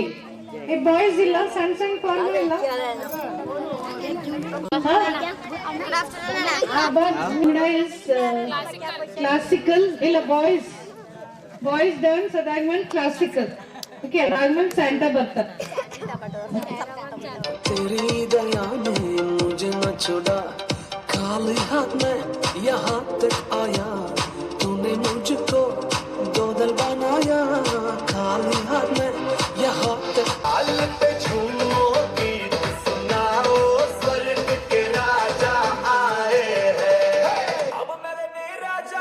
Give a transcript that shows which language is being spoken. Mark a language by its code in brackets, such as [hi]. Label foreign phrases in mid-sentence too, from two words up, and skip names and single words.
[kn] ಬಾಯ್ಸ್ ಇಲ್ಲ, ಸಣ್ಣ ಕಾಲು ಇಲ್ಲ. ಕ್ಲಾಸಿಕಲ್ ಇಲ್ಲ, [en] boys dance, [kn] ಅದಾದ್ಮೇಲೆ ಕ್ಲಾಸಿಕಲ್. ಓಕೆ, ಅದಾದ್ಮೇಲೆ ಸ್ಯಾಂಟಾ ಬರ್ತಾರೆ. [hi] तेरी दया ने मुझे न छोड़ा, खाली हाथ में यहाँ तक आया, तूने मुझको दो दिल बनाया, खाली हाथ में यहाँ तक आलते झूमो गीत सुनाओ, स्वर्ग के राजा आए हैं, अब मेरे राजा।